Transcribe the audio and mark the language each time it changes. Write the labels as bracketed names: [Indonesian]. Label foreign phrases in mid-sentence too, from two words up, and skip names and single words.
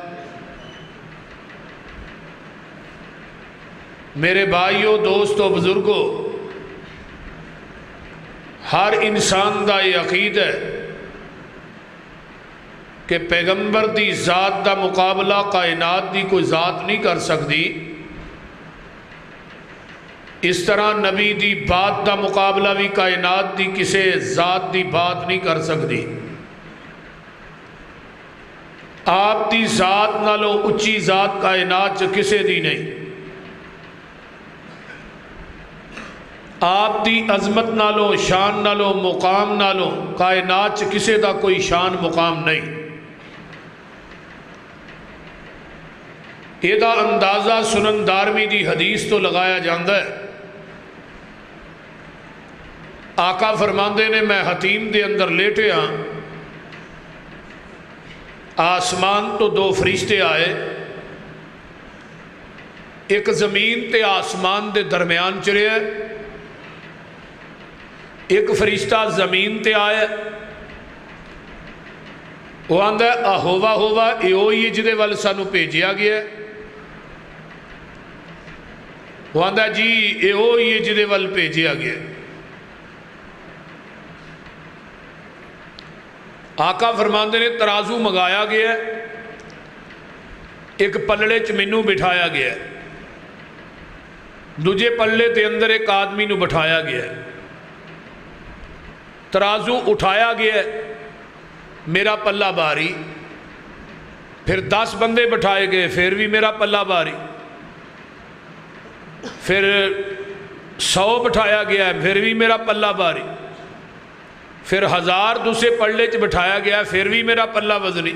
[Punjabi] میرے بھائیوں، دوستوں، بزرگوں، ہر انسان دا یہ عقیدہ ہے کہ پیغمبر دی ذات دا مقابلہ کائنات دی کوئی ذات نہیں کر سکتی، اس طرح نبی دی بات دا مقابلہ بھی کائنات دی کسے ذات دی بات نہیں کر سکتی۔ آپ دی ذات نالو اچھی ذات کائنات چ کسے دی نہیں، آپ دی عظمت نالو، شان نالو، مقام نالو کائنات چ کسے دا کوئی شان مقام نہیں۔ یہ دا اندازہ سنن دارمی دی حدیث تو لگایا جاندہ ہے۔ آقا فرماندے نے، میں حتیم دے اندر لیٹے ہاں، آسمان تو 2 فرشتے آئے، ایک زمین تے آسمان دے درمیان چرے ہے، ایک فرشتہ زمین تے آئے، وہ آندہ ہے آہووا ہوا ایو یہ جدے وال سانو بھیجیا گیا ہے، وہ آندہ جی ایو یہ جدے وال بھیجیا گیا ہے۔ آقا فرماندے نے ترازو منگایا گیا ہے، ایک پلڑے چ مینوں بٹھایا گیا ہے، دوجے پلڑے دے اندر ایک آدمی نو بٹھایا گیا ہے، ترازو اٹھایا گیا ہے، میرا پلہ باری، پھر 10 بندے بٹھائے گئے، پھر بھی میرا پلہ باری، پھر 100 بٹھایا گیا ہے، پھر بھی میرا پلہ باری، پھر 1000 دوسرے پلڑے چ بٹھایا گیا، پھر بھی میرا پلہ وزنی۔